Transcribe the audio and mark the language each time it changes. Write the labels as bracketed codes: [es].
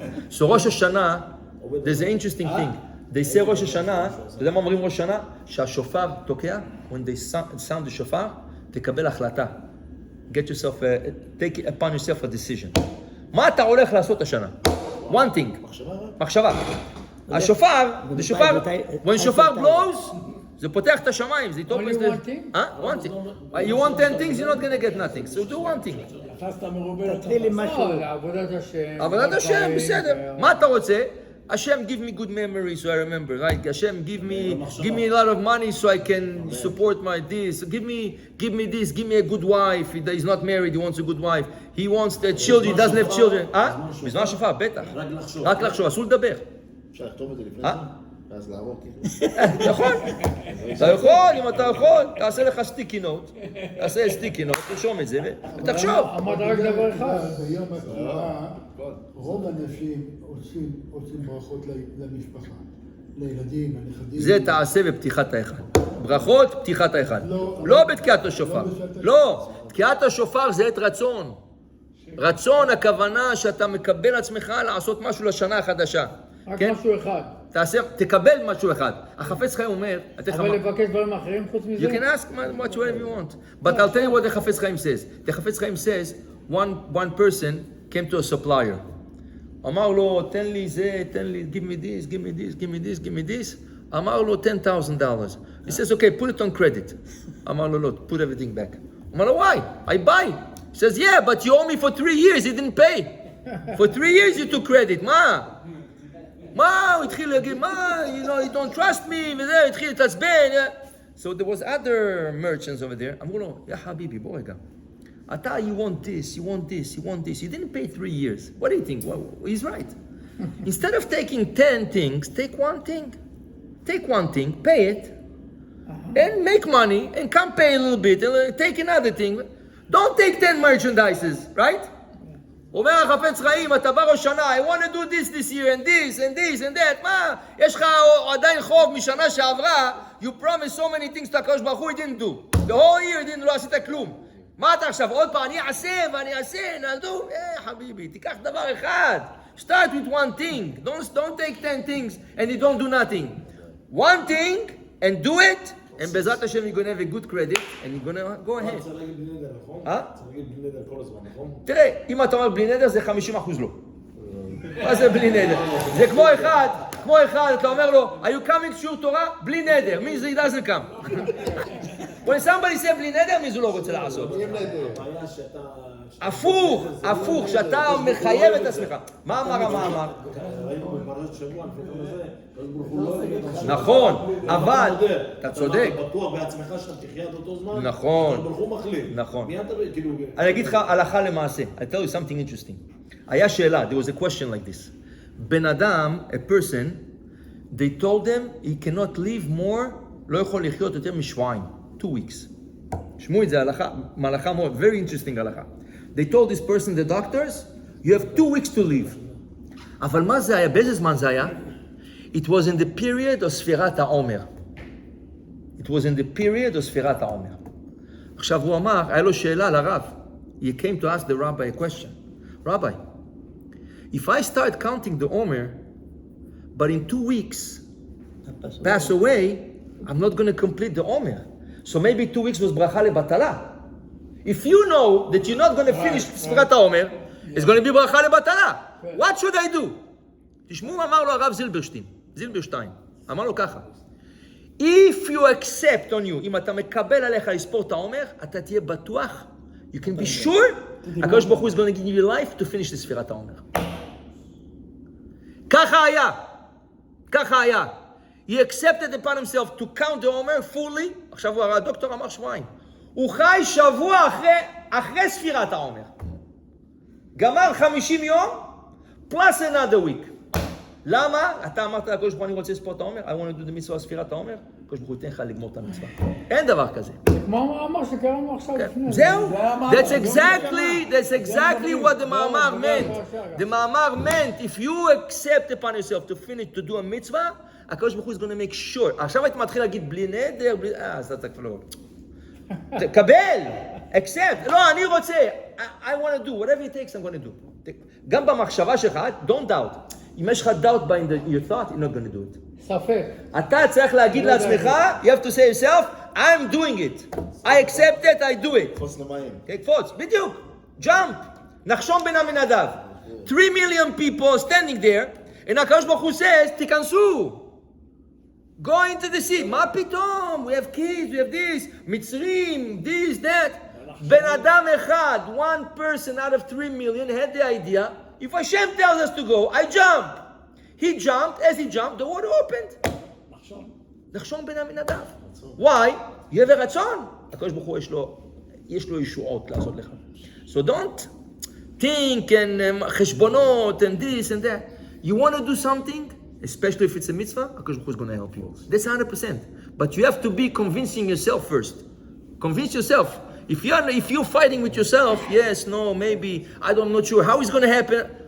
[en] So ראש השנה, there's an interesting thing. [he] They say ראש השנה, אתה יודע מה אומרים ראש השנה? שהשופר תוקע, [en] when they sound the [he] שופר, תקבל החלטה. [en] Get yourself, take upon yourself a decision. [he] מה אתה הולך לעשות השנה? [en] One thing. [he] מחשבה. השופר, [en] when shofar blows, [he] זה פותח את השמיים, זה [en] Only one thing? One thing. You want 10 things, you're not going to get nothing. So do one thing. [he] תפסת מרובה תתחיל עם משהו. לא, לעבודת השם. עבודת השם, בסדר. מה אתה רוצה? [en] Hashem, give me good memories so I remember, right? Hashem, give me a lot of money so I can support my this. Give me this. Give me a good wife. He's not married. He wants a good wife. He wants the children. He doesn't have children. [he] בזמן שופר, בטח. רק לחשוב, אסור לדבר. אפשר לכתוב את זה לפני זה? ואז לערוק. נכון. אתה יכול, אם אתה יכול, תעשה לך סטיקי נוט. תעשה סטיקי נוט, תרשום את זה ותחשוב. אמרת רק דבר אחד. ביום התרועה, רוב האנשים עושים ברכות למשפחה, לילדים, לנכדים. זה תעשה בפתיחת האחד. ברכות, פתיחת האחד. לא בתקיעת השופר. לא, תקיעת השופר זה עת רצון. רצון, הכוונה שאתה מקבל עצמך לעשות משהו לשנה החדשה. רק משהו אחד. תקבל משהו אחד. החפץ חיים אומר... אבל לבקש דברים אחרים חוץ מזה? [en] You can ask what you want. But I'll tell you what the חפץ חיים says. The חפץ חיים says, one person came to a supplier. [he] אמר לו, תן לי זה, תן לי, [en] give me this, give me this, give me this, give me this. [he] אמר לו, [en] $10,000. He says, okay, put it on credit. [he] אמר לו, לא, [en] put everything back. אמר לו, why? I buy. He says, yeah, but you owe me for 3 years, you didn't pay. For 3 years you took credit. [he] מה? הוא התחיל להגיד, [en] you don't trust me, [he] וזה, התחיל להתעצבן. [en] So there was other merchants over there. [he] אמרו לו, יא חביבי, בוא רגע. [en] אתה, you want this, you want this, you want this. You didn't pay 3 years. What do you think? Well, he's right. Instead of taking 10 things, take one thing. Take one thing, pay it, and make money, and come pay a little bit, and take another thing. Don't take 10 merchandises, right? [he] אומר החפץ חיים, [en] אתה בא ראש שנה, I want to do this year, and this, and this, and that. [he] מה? יש לך עדיין חוב משנה שעברה, [en] you promised so many things to הקדוש ברוך הוא, he didn't do. The whole year [he] לא עשית כלום. מה אתה עכשיו? עוד פעם, אני אעשה, ואני אעשה, נעדו. חביבי, תיקח דבר אחד. [en] Start with one thing. Don't take 10 things, and you don't do nothing. One thing, and do it, and בעזרת השם you're going to have a good credit, and you're going to go ahead. [he] צריך להגיד בלי נדר, נכון? אה? צריך להגיד בלי נדר כל הזמן, נכון? תראה, אם אתה אומר בלי נדר זה 50% לא. מה זה בלי נדר? זה כמו אחד, אתה אומר לו, [en] are you coming to [he] שיעור תורה? [en] בלי נדר, means he doesn't come. when somebody say בלי נדר, means [he] הוא לא רוצה לעשות. הבעיה שאתה... הפוך, שאתה מחייב את עצמך. מה אמר המאמר? ראינו בפרשת שבוע, לפני כמה זה, הוא לא יגיד לך... נכון, אבל, אתה צודק. אתה בטוח בעצמך שאתה תחיה עד אותו זמן? נכון. הוא מחליט. נכון. מי אתה כאילו... אני אגיד לך הלכה למעשה. [en] I tell you something interesting. [he] היה שאלה, [en] there was a question like this. [he] בן אדם, [en] a person, they told them he cannot live more, [he] לא יכול לחיות יותר משבועיים. [en] 2 weeks. [he] שמעו את זה, הלכה מאוד, [en] very interesting [he] הלכה. [en] They told this person, the doctors, you have 2 weeks to live. אבל מה זה היה? באיזה זמן זה היה? It was in the period of ספירת העומר. It was in the period of ספירת העומר. [he] עכשיו הוא אמר, היה לו שאלה לרב. [en] He came to ask the rabbi a question. Rabbi, if I start counting the Omer, but in 2 weeks pass away, I'm not going to complete the Omer. So maybe 2 weeks was bracha lebatala. If you know that you're not going to finish ספירת העומר, it's going to be ברכה לבטלה. What should I do? [he] תשמעו, אמר לו הרב זילברשטיין, אמר לו ככה, [en] if you accept on you, [he] אם אתה מקבל עליך לספור את העומר, אתה תהיה בטוח, [en] you can be sure, [he] הקדוש ברוך הוא [en] is going to give you life to finish [he] ספירת העומר. ככה היה. [en] He accepted upon himself to count the Omer fully, [he] עכשיו הדוקטור אמר שבועיים. הוא חי שבוע אחרי ספירת העומר. גמר 50 יום, [en] plus another week. [he] למה? אתה אמרת לקדוש ברוך הוא, אני רוצה לספור את העומר, [en] I want to do the mitzvah [he] ספירת העומר, הקדוש ברוך הוא ייתן לך לגמור את המצווה. אין דבר כזה. כמו המאמר שקראנו עכשיו לפני. זהו. [en] That's exactly what the מאמר meant. The מאמר meant, if you accept upon yourself to do a mitzvah, הקדוש ברוך הוא is going to make sure. [he] עכשיו הייתי מתחיל להגיד בלי נדר, אז אתה כבר לא... [en] תקבל, accept, [he] לא, אני רוצה, [en] I want to do, whatever it takes, I'm going to do. [he] גם במחשבה שלך, [en] don't doubt. [he] אם יש לך [en] doubt by your thought, you're not going to do it. [he] ספק. אתה צריך להגיד לעצמך, [en] you have to say yourself, I'm doing it. I accept it, I do it. [he] קפוץ למים. קפוץ, בדיוק. jump. נחשון בן עמינדב. [en] 3 million people standing there, and הקדוש ברוך הוא says, תיכנסו. Go into the sea. [he] מה פתאום? [en] We have kids, we have this. מצרים, this, that. בן אדם אחד, 1 person out of 3 million had the idea, if Hashem tells us to go, I jump. He jumped, as he jumped, the water opened. [he] נחשון בן עמינדב. [en] Why? [he] יהיה ורצון. הקדוש ברוך הוא יש לו ישועות לעשות לך. [en] So don't think and חשבונות and this and that. You want to do something? Especially if it's a mitzvah, HaKadosh Baruch Hu is going to help you. That's 100%. But you have to be convincing yourself first. Convince yourself. If you're fighting with yourself, yes, no, maybe, I'm not sure how it's going to happen.